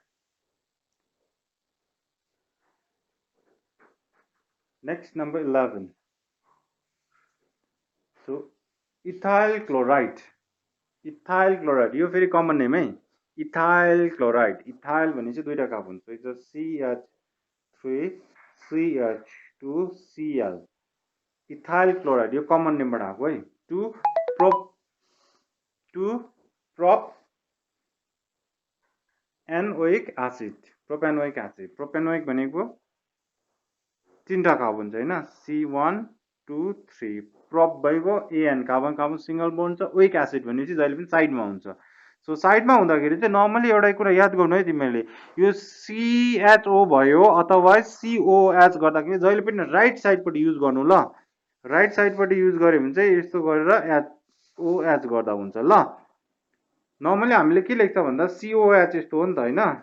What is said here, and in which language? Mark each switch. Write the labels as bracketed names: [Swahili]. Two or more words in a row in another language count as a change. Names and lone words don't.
[English] Next number 11. So ethyl chloride. [Nepali] Ethyl chloride यो फेरि [English] common name [Nepali] है, [English] ethyl chloride. [Nepali] ethyl भनेपछि दुईटा कार्बन, [English] so it's a CH3 CH2Cl ethyl chloride [Nepali] यो कमन नेमबाट आएको है 2 [English] prop enoic acid propenoic acid propenoic [Nepali] भनेको तीनटा कार्बन छ हैन C1 2 3 प्रोप भइगयो एन कार्बन कार्बन [English] single bond [Nepali] छ [English] oic acid [Nepali] भनेपछि जहिले पनि साइडमा हुन्छ सो साइडमा हुँदाखेरि चाहिँ नर्मली एउटा कुरा याद गर्नु है तिमीले यो CHO भयो अथवा COH गर्दाखेरि जहिले पनि राइट साइडबाट युज गर्नु ल राइट साइडबाट युज गर्यो भने चाहिँ यस्तो गरेर OH गर्दा हुन्छ ल नर्मली हामीले के लेख्छ भन्दा COH यस्तो हो नि त हैन